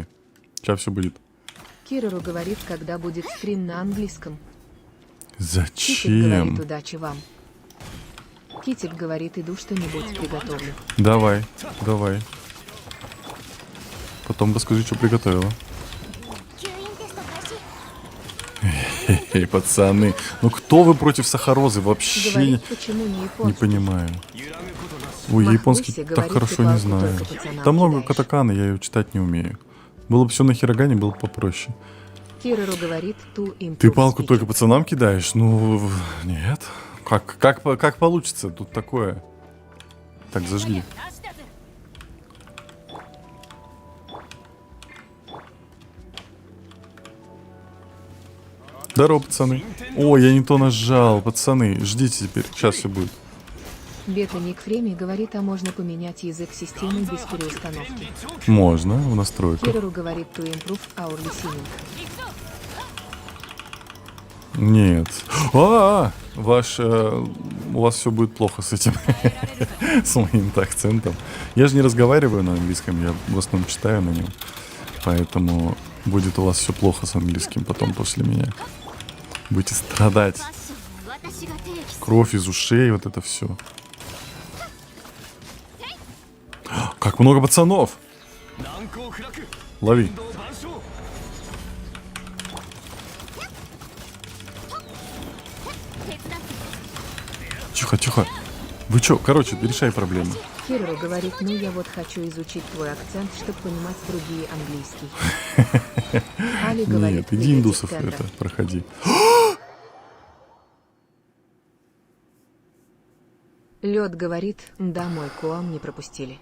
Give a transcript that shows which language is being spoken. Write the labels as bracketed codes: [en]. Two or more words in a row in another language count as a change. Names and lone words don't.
[ru] Ща все будет. Кирору говорит, когда будет стрим на английском. Китик Зачем? говорит, удачи вам. Китик говорит, иду что-нибудь приготовлю. Давай, давай. Потом расскажи, что приготовила. [ja] 吸引テスト開始 [ru] Эй, пацаны, ну кто вы против сахарозы? Вообще Говорит, почему не не японский. понимаю. [ja] 揺らぐことなし [ru] Ой, я Махмуси японский говорит, так ты хорошо не палку знаю. только пацанам Там много кидаешь. катаканы, я ее читать не умею. Было бы все на хирогане, было бы попроще. Кирору говорит, ту им. Ты палку только пацанам кидаешь? Ну, нет. Как получится? Тут такое. Так, зажги. [ja] なしだぜ [ru] Здорово, пацаны. Ой, я не то нажал, пацаны. Ждите теперь, сейчас все будет. Бета Ник Фрейми говорит, а можно поменять язык системы без переустановки. Можно, в настройках. Кирору говорит, [en] to improve our listening. [ru] Нет. У вас все будет плохо с этим. С моим акцентом. Я же не разговариваю на английском, я в основном читаю на нем. Поэтому будет у вас все плохо с английским потом после меня. Будете страдать. [ja] ファッションは私が提起する [ru] Кровь из ушей, вот это все. Как много пацанов! [ja] 難攻不落 [ru] Лови. [ja] 天道万象手伝って [ru] Тихо, тихо. Вы чё? Короче, решай проблему. Кирору говорит, ну я вот хочу изучить твой акцент, чтобы понимать другие английский. Али говорит, Нет, иди приветик, индусов Тендра. это, проходи. Лед говорит, да, мой коам не пропустили.